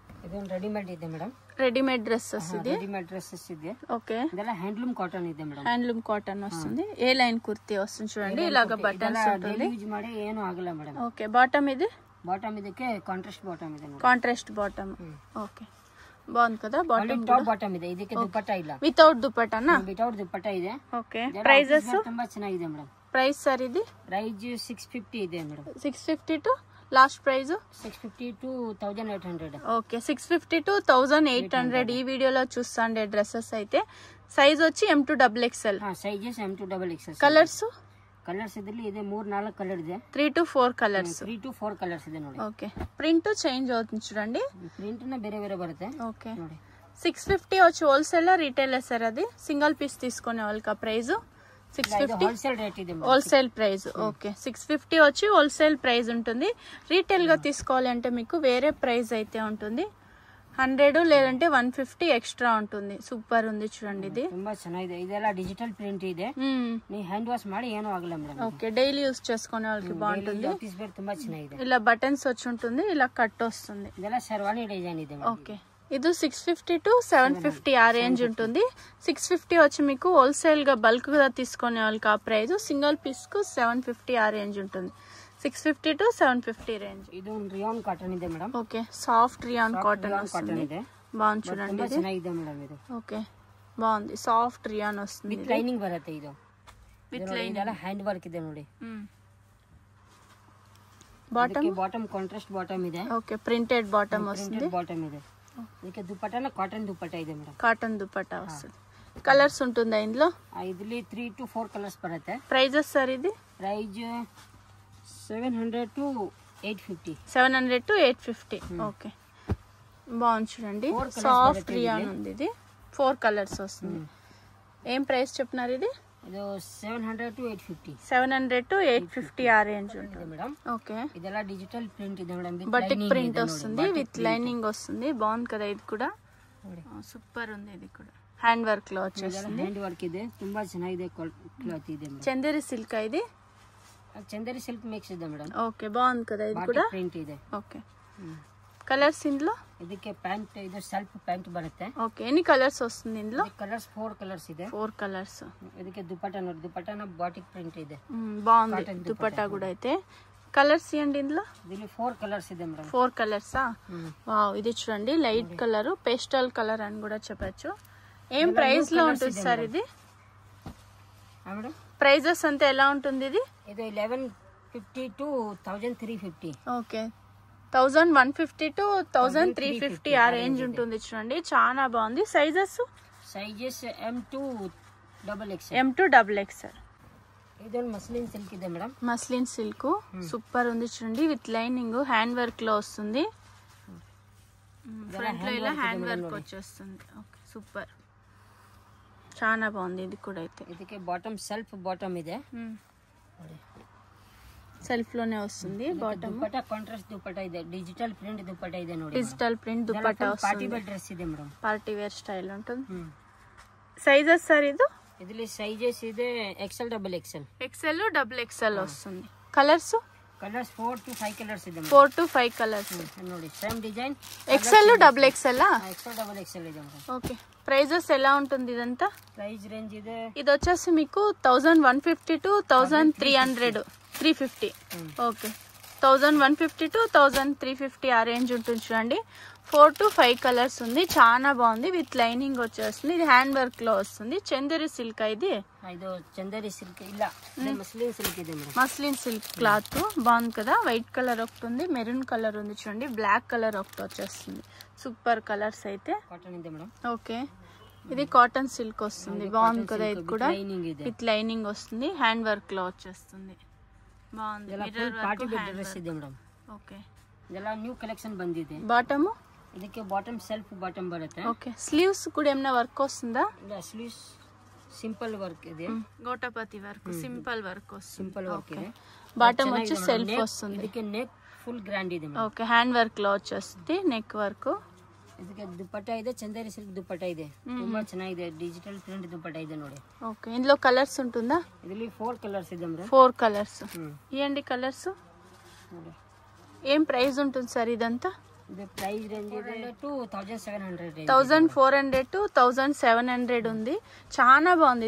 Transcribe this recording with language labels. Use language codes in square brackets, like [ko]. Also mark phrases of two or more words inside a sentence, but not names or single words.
[kn] ಇದು ರೆಡಿಮೇಡ್ ಇದೆ ಮೇಡಮ್. [en] readymade dresses ఇది. readymade dresses ಇದೆ. [te] ఓకే. [kn] ಇದೆಲ್ಲ [en] handloom cotton [kn] ಇದೆ ಮೇಡಮ್. [en] handloom cotton [te] వస్తుంది. ఏ లైన్ కుర్తీ వస్తుంది చూడండి. ఇలాగా బటన్స్ ఉంటుంది. [kn] యూజ్ ಮಾಡಿ ಏನು ಆಗಲ್ಲ ಮೇಡಮ್. [te] ఓకే. బాటమ్ ఇది. [kn] బాటమ్ ಇದಕ್ಕೆ [en] contrast bottom [kn] ಇದೆ. [en] contrast bottom. [te] ఓకే. బాగుంది కదా. బాటమ్ [en] top bottom [kn] ಇದೆ. ಇದಕ್ಕೆ ದುಪಟ್ಟಾ ಇಲ್ಲ. [te] వితౌట్ దుపట్టానా? [kn] వితౌట్ దుపట్టా ಇದೆ. [te] ఓకే. ప్రైజెస్ [kn] ತುಂಬಾ ಚೆನ್ನಾಗಿದೆ ಮೇಡಮ್. [te] ప్రైస్ సార్ ఇది? [kn] ప్రైస్ 650 ಇದೆ ಮೇಡಮ್. [en] 650 to last price 650 to 1800. [te] ఓకే. 650 to 1800 ఈ వీడియోలో చూస్తాండే డ్రెస్సెస్ అయితే. సైజ్ వచ్చి M2XXL. సైజెస్ M2XXL. కలర్స్ [kn] ಇದರಲ್ಲಿ ಇದೆ 3-4 కలర్ ಇದೆ. [en] 3 to 4 colours. [kn] 3 to 4 కలర్స్ ಇದೆ ನೋಡಿ. [te] ఓకే. ప్రింట్ చేంజ్ అవుతుంది చూడండి. [kn] ప్రింట్ ನ ಬೇರೆ ಬೇರೆ ಬರುತ್ತೆ. [te] ఓకే. 650 వచ్చి [en] wholesale retailer [te] సార్ అది. [en] single piece [te] తీసుకునే వాళ్ళకి ప్రైస్ 650 [en] wholesale rate [te] ఇది. [en] wholesale price. [te] ఓకే. 650 వచ్చి [en] wholesale price [te] ఉంటుంది. రీటైల్ గా తీసుకోవాలంటే మీకు వేరే ప్రైస్ అయితే ఉంటుంది. 100 లేదంటే 150 ఎక్స్ట్రా ఉంటుంది. సూపర్ ఉంది చూడండి ఇది. [kn] ತುಂಬಾ ಚೆನ್ನಾಗಿದೆ. ಇದೆಲ್ಲ [en] digital print [kn] ಇದೆ. ನೀ [en] hand wash [kn] ಮಾಡಿ ಏನೂ ಆಗಲ್ಲ ಮೇಡಮ್. [te] ఓకే. [en] daily use [te] చేసుకునే వాళ్ళకి బాగుంటుంది. [en] office wear [kn] ತುಂಬಾ ಚೆನ್ನಾಗಿದೆ. [te] ఇలా బటన్స్ వచ్చి ఉంటుంది. ఇలా కట్ వస్తుంది. [kn] ಇದೆಲ್ಲ ಶರ್ವಾನಿ డిజైన్ ಇದೆ. [te] ఓకే. ఇది 650 to 750 ఆ రేంజ్ ఉంటుంది. 650 వచ్చి మీకు హోల్సేల్ గా బల్క్ గా తీసుకునే వాళ్ళకి ఆ ప్రైస్. [en] single piece [te] కు 750 ఆ రేంజ్ ఉంటుంది. 650 to 750 రేంజ్. [kn] ಇದು [en] rayon cotton [kn] ಇದೆ ಮೇಡಮ್. [te] ఓకే. [en] soft rayon cotton [te] వస్తుంది. బాగుంది చూడండి ఇది. [kn] ಚೆನ್ನಾಗಿದೆ ಮೇಡಮ್ ಇದು. [te] ఓకే. బాగుంది. [en] soft rayon [te] వస్తుంది. [en] with lining [kn] బರುತ್ತೆ ಇದು. [en] with lining. [kn] ಇದೆಲ್ಲ [en] hand work [kn] ಇದೆ ನೋಡಿ. [en] bottom contrast bottom [kn] ಇದೆ. [te] ఓకే. [en] printed bottom [te] వస్తుంది. [kn] బాటమ్ ಇದೆ. ಇದಕ್ಕೆ ದುಪಟ್ಟಾನ ಕಾಟನ್ ದುಪಟ್ಟಾ ಇದೆ ಮೇಡಮ್. [te] కాటన్ దుపట్టా వస్తుంది. కలర్స్ ఉంటుందా ఇందులో? [kn] ಇದರಲ್ಲಿ 3 to 4 కలర్స్ బರುತ್ತೆ. [te] ప్రైజెస్ సార్ ఇది? [en] price 700 to 850. 700 to 850. [te] ఓకే. బాగుంది చూడండి. సాఫ్ట్ రియాన్ ఉంది ఇది. 4 కలర్స్ వస్తుంది. ఏం ప్రైస్ చెప్తున్నారు ఇది? [kn] ಇದು 700 to 850. [te] 700 to 850 ఆ రేంజ్ ఉంటుంది మేడం. ఓకే. [kn] ಇದೆಲ್ಲ [en] digital print [kn] ಇದೆ మేడం. [te] బటిక్ ప్రింట్ వస్తుంది. [en] with lining [te] వస్తుంది. బాగుంది కదా ఇది కూడా. సూపర్ ఉంది ఇది కూడా. [en] hand work [te] లో వచ్చేస్తుంది. [en] hand work [kn] ಇದೆ. ತುಂಬಾ ಚೆನ್ನಾಗಿದೆ ಕ್ಲಾತ್ ಇದೆ ಮೇಡಂ. [te] చందేరి సిల్క్ ఇది? [kn] చందేరి సిల్క్ మిక్స్ ಇದೆ మేడం. [te] ఓకే. బాగుంది కదా ఇది కూడా. [kn] ప్రింట్ ಇದೆ. [te] ఓకే. కలర్స్ ఇందులో? [kn] ಇದಕ್ಕೆ ಪ್ಯಾಂಟ್ ಇದು [en] self pant [kn] ಬರುತ್ತೆ. [te] ఓకే. ఎన్ని కలర్స్ వస్తుంది ఇందులో? [kn] కలర్స్ 4 కలర్స్ ಇದೆ. [te] 4 కలర్స్. [kn] ಇದಕ್ಕೆ దుపట్టా ನೋಡಿ. దుపట్టాన బాటిక్ ప్రింట్ ಇದೆ. [te] బాగుంది దుపట్టా కూడా అయితే. కలర్స్ ఇవ్వండి ఇందులో. దీని 4 కలర్స్ ಇದೆ మేడం. 4 కలర్సా? వావ్. ఇది చూడండి [en] light colour, pastel colour [te] అని కూడా చెప్పచ్చు. ఏం ప్రైస్ లో ఉంటుంది సార్ ఇది? ప్రైజెస్ అంతా ఎలా ఉంటుంది ఇది? ఇది 1150 to 1350. ఓకే. 1150 to 1350 ఆ రేంజ్ ఉంటుంది చూడండి. చాలా బాగుంది. సైజెస్? సైజెస్ M2XXL. [kn] ಇದೊಂದು [en] muslin silk [kn] ಇದೆ మేడం. [en] muslin silk super [te] ఉంది చూడండి. [en] with lining hand work [te] లో వస్తుంది. ఫ్రంట్ లో ఇలా [en] hand work [te] వచ్చేస్తుంది. ఓకే. సూపర్. చాలా బాగుంది ఇది కూడా అయితే. [kn] ಇದಕ್ಕೆ [en] bottom self bottom [kn] ಇದೆ. [te] సెల్ఫ్ లోనే వస్తుంది బాటమ్. [kn] దుపట్టా కాంట్రాస్ట్ దుపట్టా ಇದೆ. [en] digital print [kn] దుపట్టా ಇದೆ ನೋಡಿ. [en] digital print [te] దుపట్టా వస్తుంది. [en] party wear dress [kn] ಇದೆ మేడం. [en] party wear style [te] ఉంటుంది. సైజెస్ సార్ ఇది? [kn] ಇದರಲ್ಲಿ సైజెస్ ಇದೆ XL XXL. [te] XL XXL వస్తుంది. కలర్స్? [kn] కలర్స్ 4 to 5 కలర్స్ ಇದೆ. [te] 4 to 5 కలర్స్ [kn] ನೋಡಿ. సేమ్ డిజైన్. [te] XL XXL. [kn] XL XXL ಇದೆ మేడం. [te] ఓకే. ప్రైజెస్ ఎలా ఉంటుంది ఇదంతా? [en] price range [kn] ಇದೆ. [te] ఇది వచ్చేసి మీకు 1150 to 1300 350. ఓకే. 1150 to 1350 ఆ రేంజ్ ఉంటుంది చూడండి. 4 to 5 కలర్స్ ఉంది. చాలా బాగుంది. [en] with lining [te] వచ్చేస్తుంది. ఇది [en] hand work [te] లో వస్తుంది. చందేరి సిల్క్ ఇది? [kn] ಇದು చందేరి సిల్క్ ಇಲ್ಲ. [en] muslin silk [kn] ಇದೆ మేడం. [en] muslin silk cloth [te] బాగుంది కదా. [en] white colour [te] ఒకటి ఉంది, [en] maroon colour [te] ఉంది చూడండి, [en] black colour [te] ఒకటి వచ్చేస్తుంది. [en] super colours [te] అయితే. [kn] కాటన్ ಇದೆ మేడం. [te] ఓకే. ఇది [en] cotton silk [te] వస్తుంది. బాగుంది కదా ఇది కూడా. [en] with lining [te] వస్తుంది. [en] hand work [te] లో వచ్చేస్తుంది. బాగుంది. [en] party wear dress [kn] ಇದೆ మేడం. [te] ఓకే. [kn] ಇದೆಲ್ಲ [en] new collection [kn] ಬಂದಿದೆ. [te] బాటమ్? [kn] ಇದಕ್ಕೆ ಬಾಟಮ್ సెల్ఫ్ ಬಾಟಮ್ ಬರುತ್ತೆ. [te] ఓకే. స్లీవ్స్ కూడా ఏమైనా వర్క్ వస్తుందా? [kn] ಇಲ್ಲ, ಸ್ಲೀವ್ಸ್ [en] simple work [kn] ಇದೆ. [te] గోటపతి వర్క్ [en] simple work [te] వస్తుంది. [en] simple work [kn] ಇದೆ. [te] బాటమ్ వచ్చి సెల్ఫ్ వస్తుంది. [kn] ಇದಕ್ಕೆ ನೆಕ್ [en] full grand [kn] ಇದೆ. [te] ఓకే. [en] hand work [te] లో వచ్చేస్తుంది [en] neck work. [kn] ಇದಕ್ಕೆ ದುಪಟ್ಟಾ ಇದೆ. ಚಂದೇರಿ ಸಿಲ್ಕ್ ದುಪಟ್ಟಾ ಇದೆ. ತುಂಬಾ ಚೆನ್ನಾಗಿದೆ. [en] digital print [kn] ದುಪಟ್ಟಾ ಇದೆ ನೋಡಿ. [te] ఓకే. ఇందులో కలర్స్ ఉంటుందా? [kn] ಇದರಲ್ಲಿ 4 కలర్స్ ಇದೆ మేడం. [te] 4 కలర్స్. ఇయండి కలర్స్. ఏం ప్రైస్ ఉంటుంది సార్ ఇదంతా? ఇది [en] price range [te] ఇది 2700 1400 to 1700 ఉంది. చాలా బాగుంది.